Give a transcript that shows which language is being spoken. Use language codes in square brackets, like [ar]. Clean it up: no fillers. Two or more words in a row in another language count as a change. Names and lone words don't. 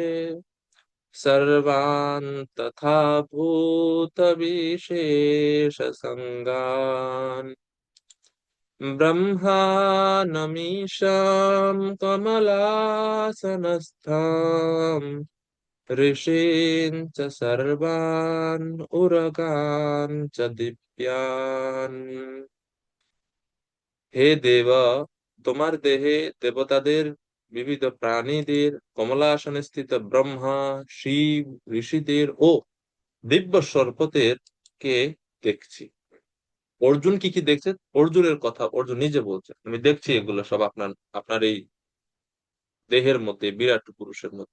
[sa] सर्वान् तथा भूतविशेषसङ्गान् ब्रह्माणमीशां कमलासनस्थाम् ऋषीन् च सर्वान् उरगान् च दिव्यान्। [bn] হে দেব, তোমার দেহে দেবতাদের, বিবিধ প্রাণীদের, কমলা আসনে স্থিত ব্রহ্মা, শিব, ঋষিদের ও দিব্য সর্পদের কে দেখছি। অর্জুন কি কি দেখছে, অর্জুনের কথা অর্জুন নিজে বলছে, আমি দেখছি এগুলো সব আপনার আপনার এই দেহের মধ্যে, বিরাট পুরুষের মধ্যে।